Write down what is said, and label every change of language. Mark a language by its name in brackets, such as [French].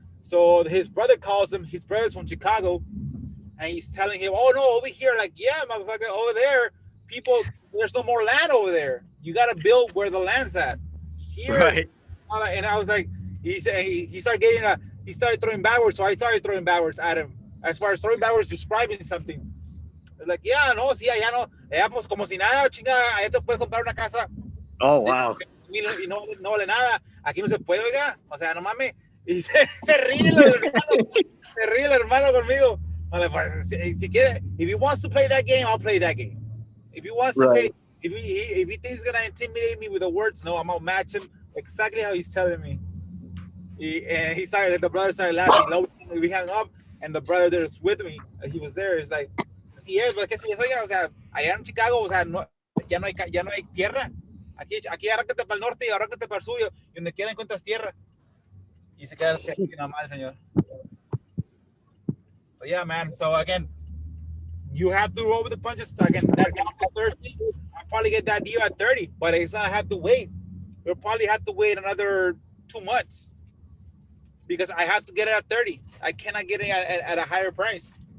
[English] So his brother calls him. His brother's from Chicago, and he's telling him, "Oh no, over here, like yeah, motherfucker, over there, people, there's no more land over there. You gotta build where the land's at. Here." Right. And I was like, he said he started throwing backwards, so I started throwing backwards at him. As far as throwing backwards, describing something. Like, yeah, [Spanish] no, sí, allá no, allá pues como si nada, chinga, allá te puedes comprar una casa. [English] Oh, wow. [Spanish] Y no vale nada. Aquí no se puede, oiga. O sea, no mames. Y se ríe el hermano conmigo. Vale, pues, si quiere, [English] if he wants to play that game, I'll play that game. If he wants to say, if he thinks he's gonna intimidate me with the words, no, I'm gonna match him exactly how he's telling me. And the brother started laughing. We hung up, and the brother that was with me, he was there. He's like, [Spanish] sí es, pues que sí es, oiga, o sea, allá en Chicago, o sea, ya no hay tierra. Aquí arráncate para el norte y arráncate para el sur, y donde quiera encuentras tierra. Y se queda así nada más, señor. [English] So yeah, man. So again, you have to roll with the punches. Again, that guy at 30, I'll probably get that deal at 30, but it's gonna have to wait. We'll probably have to wait another 2 months because I have to get it at 30. I cannot get it at a higher price.